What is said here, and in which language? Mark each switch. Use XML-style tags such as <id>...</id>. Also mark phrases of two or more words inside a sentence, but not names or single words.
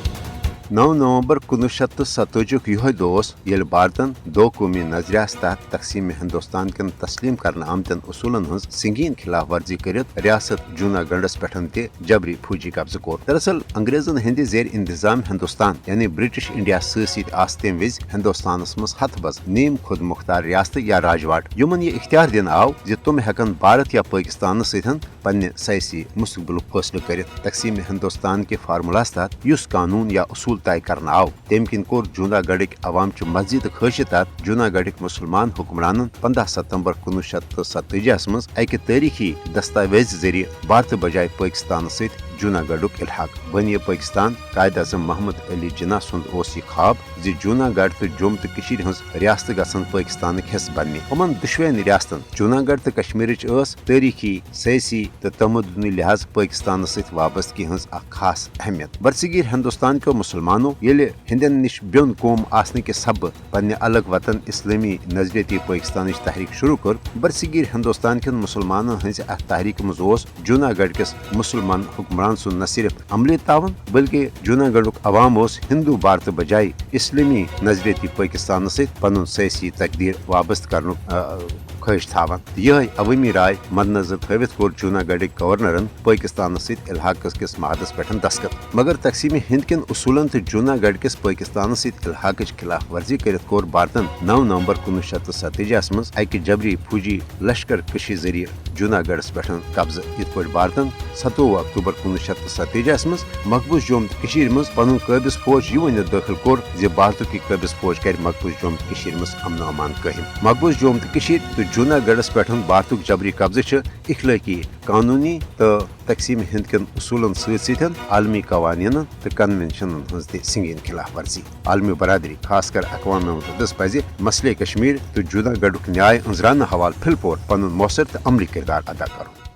<ks>9 नवंबर 1947 यह दोस ये भारतन दो कौमी नजरियास तहत तकसीम हिंदुस्तान कन तस्लीम करने आमतन उसूलन हज संगीन खिलाफ वर्जी कर रियासत जूनागढ़स पे जबरी फौजी कब्ज कोर। दरअसल अंग्रेजन हंद जेर इंतजाम हिंदुस्तान यानी ब्रिटिश इंडिया सत्म विज हिंदुस्तानस मज हथ बज नीम खुद मुख्तार रियासत या राजवाट यमन यह इख्तियार दिन आव जे तुम हेकन भारत या पाकिस्तान सतन पन्ने सयासी मुस्तकबिल फैसले कर। तकसीम हिंदुस्तान के फार्मूलास तहत युस कानून या उसूल तय करना आव तम किन कोर जूनागढ़ अवाम च मस्जिद खर्च तहत जूनागढ़ मुसलमान हुक्मरान 15 सितंबर 1947 मज अक तारीखी दस्तावेज जरिए भारत बजाय पाकिस्तान सत जूनागढ़ इल्हाक बन पाकिस्तान। कायद अजम मोहम्मद अली जिन्ना सुंद यह ख्वाब जे जूनागढ़ तो जम्मू तो कशीर हज रियासत गसन पाकिस्तान हिस्स बनने। यमन दुशवेन रियासतन जूनागढ़ तो कश्मीर तारीखी सयासी तो तमदनी लिहाज पाकिस्तान सत वाबस्तगी हज खास अहमियत। बरसगीर हिंदुस्तान के मुसलमानों ये हिंदन निश ब्योन कौम आसने के सब पन्ने अलग वतन इस्लामी नजरियती पाकिस्तान तहरीक शुरू कर। बरसगीर हिंदुस्तान के मुसलमानों हज तहरीक मज जूनागढ़ किस मुसलमान हुक्मरान न सिर्फ अमली तावन बल्कि जूनागढ़ अवाम हिंदू भारत बजाय इस्लामी नजरियती पाकिस्तान सत पन सयासी तकदीर वाबस्त कर ख्वाहिश थावन। यह अवामी राय मद्नजर थवित कोर जूनागढ़ गवर्नरन पाकिस्तान सत इल्हाकस किस महदस पे दस्तखत। मगर तकसीम हिंद किन उसूलन तो जूनागढ़ किस पाकिस्तान सत इल्हाक खिलाफ वर्जी कर कोर भारतन 9 नवंबर 1947 मज अक जबरी फौजी लश्कर कशी जरिए जूनागढ़ पे कब्ज। इत पे भारतन 27 अक्टूबर 1947 मज मकबूज जम्मू कशीर मज पन कबिज फौज यह वन दाखिल कोर जे भारत की कबिज फौज कर मकबूज जम्मू कशीर मज अमन अमान कायम। मकबूज जम्मू कशीर तो जूनागढ़ पे भारत जबरी कब्ज इखलाकी कानूनी तो तकसीम हिंद कन उसूलन सतन आलमी कवानीन तो कन्वेंशन हज संगीन खिलाफ वर्जी। आलमी बरदरी खासकर अक़वाम मुत्तहिदा पज मसले कश्मीर तो जूनागढ़ न्याय अंजराना हवाल फिलपोर पन मौसर तो अमली किरदार अदा कर।</ks>